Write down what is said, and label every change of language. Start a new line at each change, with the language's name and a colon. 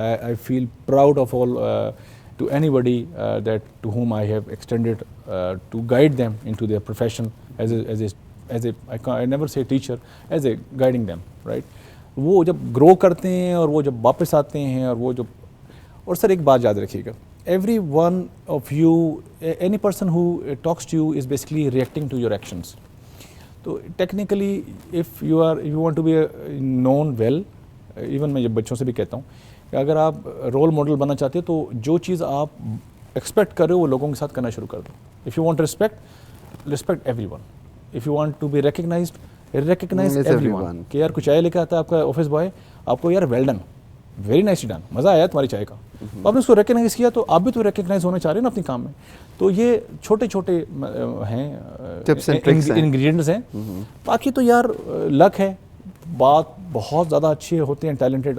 English: I feel proud of all to anybody that to whom I have extended to guide them into their profession as a I never say teacher, as a guiding them, right.
Urdu: وہ جب گرو کرتے ہیں اور وہ جب واپس آتے ہیں اور وہ جو, اور سر ایک بات یاد رکھیے گا,
English: every one of you, any person who talks to you is basically reacting to your actions. تو technically if you want to be known well, even
Urdu: میں جب بچوں سے بھی کہتا ہوں کہ اگر آپ رول ماڈل بننا چاہتے ہو تو جو چیز آپ ایکسپیکٹ کر رہے ہو وہ لوگوں کے ساتھ کرنا شروع کر دو.
English: If you want respect everyone. If you want to be recognized, recognize everyone.
Urdu: کہ یار کچھ چائے لے کے آتا ہے آپ کا آفس بوائے, آپ کو یار
English: well done, very nicely done,
Urdu: مزہ آیا تمہاری چائے کا, آپ نے اس کو ریکگنائز کیا تو آپ بھی تو ریکگنائز ہونا چاہ رہے ہیں نا اپنے کام میں. تو یہ چھوٹے چھوٹے ہیں انگریڈینٹس ہیں. باقی تو یار لک ہے, بات بہت زیادہ اچھے ہوتے ہیں, ٹیلنٹڈ.